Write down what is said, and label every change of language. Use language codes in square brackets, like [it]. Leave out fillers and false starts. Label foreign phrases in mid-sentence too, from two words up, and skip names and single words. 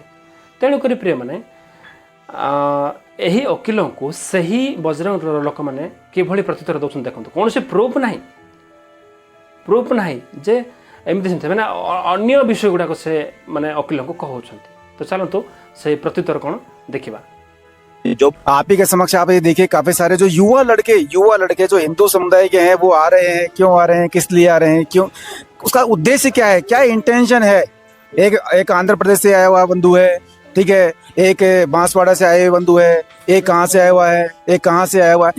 [or] ତେଣୁକରି ପ୍ରିୟମାନେ ଏହି ଓକିଲଙ୍କୁ ସେହି ବଜରଙ୍ଗ ଦଳର ଲୋକମାନେ କିଭଳି ପ୍ରତ୍ୟୁତ୍ତର ଦେଉଛନ୍ତି ଦେଖନ୍ତୁ। କୌଣସି ପ୍ରୁଫ୍ ନାହିଁ ଯେ ଏମିତି ସେମିତି ମାନେ ଅନ୍ୟ ବିଷୟ ଗୁଡ଼ାକ ସେ ମାନେ ଓକିଲଙ୍କୁ କହୁଛନ୍ତି। ତ ଚାଲନ୍ତୁ ସେଇ ପ୍ରତ୍ୟୁତ୍ତର କ'ଣ ଦେଖିବା। [hi] जो आप ही के समक्ष आप ये देखिए काफी सारे जो युवा लड़के जो हिंदू समुदाय के हैं वो आ रहे हैं, क्यों आ रहे हैं, किस लिए आ रहे हैं, क्यों, उसका उद्देश्य क्या है, क्या इंटेंशन है। एक आंध्र प्रदेश से आया हुआ बंधु है, ठीक है, एक बांसवाड़ा से आए हुए बंधु है, एक कहाँ से आया हुआ है, एक कहाँ से आया हुआ है।